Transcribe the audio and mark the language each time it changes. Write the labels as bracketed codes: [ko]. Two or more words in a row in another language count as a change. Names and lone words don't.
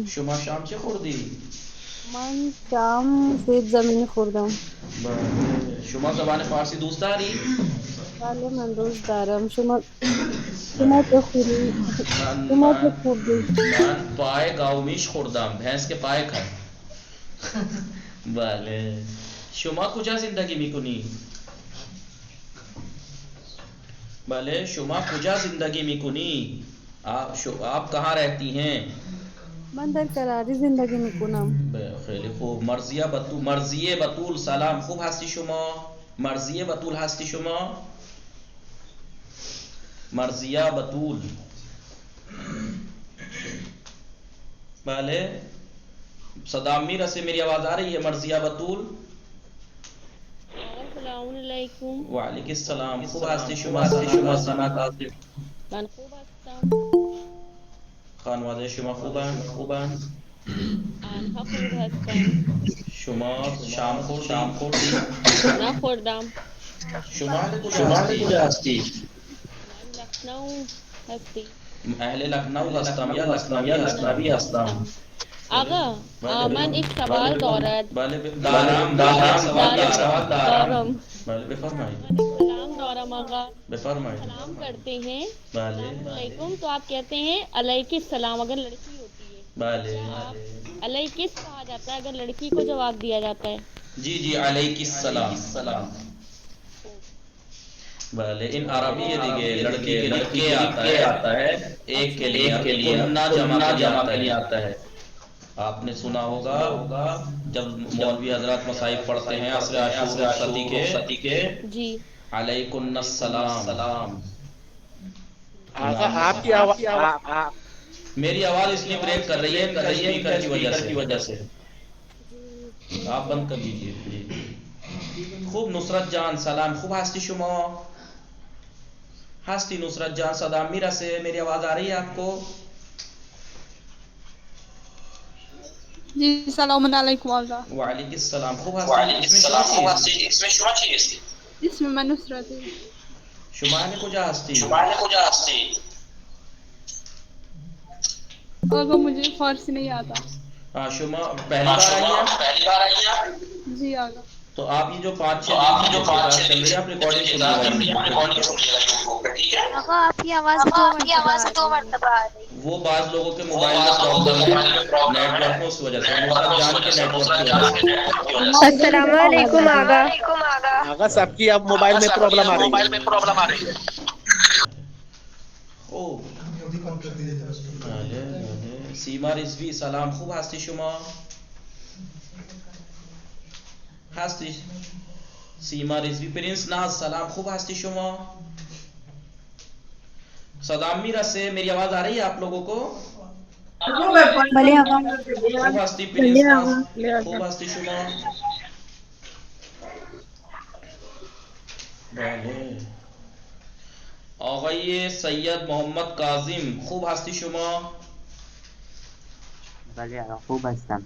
[fa] شما شام چه خوردی؟ من شام سیب زمینی خوردم. بله. شما زبان فارسی دوست داری؟ بله من دوست دارم. شما چه خوردی؟ شما چه خوردی؟ من پای گاومیش خوردم، [ur] بھینس کے پای کھائے. [fa] بله. شما کجا زندگی میکنی؟ بله. شما کجا زندگی میکنی؟ [ur] آپ کہاں رہتی ہیں؟ [fa] من در کراری زندگی میکنم. خیلی خوب. مرضیه بطول سلام، خوب هستی شما؟ مرضیه بطول هستی شما؟ مرضیه بطول. بله. [ur] صدا میرا سے میری آواز آ رہی ہے؟ مرضیہ بطول. [ar] السلام علیکم. وعلیکم السلام. [fa] خوب هستی شما؟ شما سلام. من خوب هستم. خانواده شما خوبن؟ آنها خوب هستند. شما شام خوردی؟ نخوردم. شما کجا هستی؟ لکھنؤ هستی. اهل لکھنؤ هستم یا لکھنوی هستم. آقا من ایک سوال دارد. بله دارم. دارم. بله بفرمایید. سلام دارم. دارم آغا [ur] بفرمائیں. سلام کرتے ہیں [fa] بله [ar] السلام علیکم [ur] تو آپ کہتے ہیں [ar] علیک السلام [ur] اگر لڑکی ہوتی ہے. [fa] بله [ur] آپ علیکس کہا جاتا ہے اگر لڑکی کو جواب دیا جاتا ہے. جی جی [ar] علیک السلام. [fa] بله این عربی دیگه [ur] لڑکی کے لیے کے آتا ہے ایک کے لیے کننا جمع کے لیے آتا ہے. آپ نے سنا ہوگا جب مولوی حضرات مصائب پڑھتے ہیں عصر عاشور رخصتی کے جی [ar] علیکن السلام. [ur] آقا آپ کی آواز میری آواز اس لیے بریک کر رہی ہے اسپیکر کی وجہ سے. آپ بند کر دیجیے. [fa] جی خوب نصرت جان سلام. خوب هستی شما؟ هستی نصرت جان؟ صدام میرسه؟ [ur] میری آواز آ رہی ہے آپ کو؟ جی [ar] سلام علیکم [ur] آقا. [ar] وعلیکم السلام. [fa] خوب هستی؟ اسم شما چیست؟ اسم من نصرته. شما اهل کجا هستی؟ [ur] آقا مجھے فارسی نہیں آتا. شما پہلی بار آئی ہیں؟ جی آقا. تو آپ یہ جو 5-6 دن کلاس چل رہی ہے آپ ریکارڈنگ سنیے گا. آقا آپ کی آواز 2 مرتبہ آ رہی ہے. وہ بعض لوگوں کے موبائل میں پرابلم ہے نیٹ ورک میں اس وجہ سے نصرت جان کے نیٹ ورک کی وجہ سے. [ar] السلام علیکم آقا. [ur] آقا سب کی اب موبائل میں پرابلم آ رہی ہے. [fa] خوب سیما رضوی سلام. خوب هستی شما؟ هستی سیما رضوی. پرنس ناز سلام. خوب هستی شما؟ صدام میرسه؟ [ur] میری آواز آ رہی ہے آپ لوگوں کو؟ [fa] خوب هستی پرنس ناز؟ خوب هستی شما؟ بله. آقای سید محمد کاظم خوب هستی شما؟ بله خوب هستم.